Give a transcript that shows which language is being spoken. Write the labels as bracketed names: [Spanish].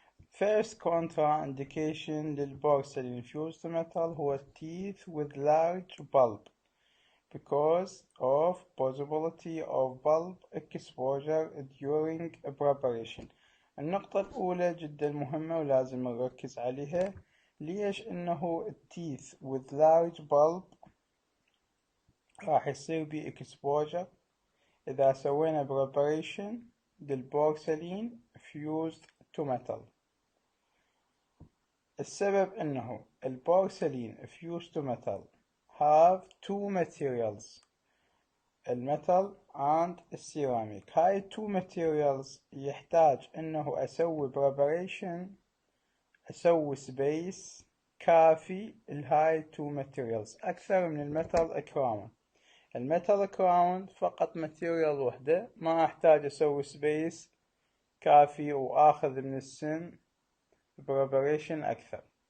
[English] First contraindication للبورسلين fused metal هو teeth with large bulb because of possibility of bulb exposure during preparation. [Arabic] النقطة الأولى جدا مهمة ولازم نركز عليها. ليش إنه [English] teeth with large bulb [Arabic] راح يصير بي exposure إذا سوينا preparation للبورسلين fused to metal. السبب إنه البورسلين fused to metal [English] have two materials، [Arabic] الميتال and السيراميك. هاي [English] two materials [Arabic] يحتاج إنه أسوي preparation، أسوي space كافي لهاي two materials أكثر من الميتال كراون. الميتال كراون فقط material وحدة، ما أحتاج أسوي space كافي وآخذ من السن preparation أكثر.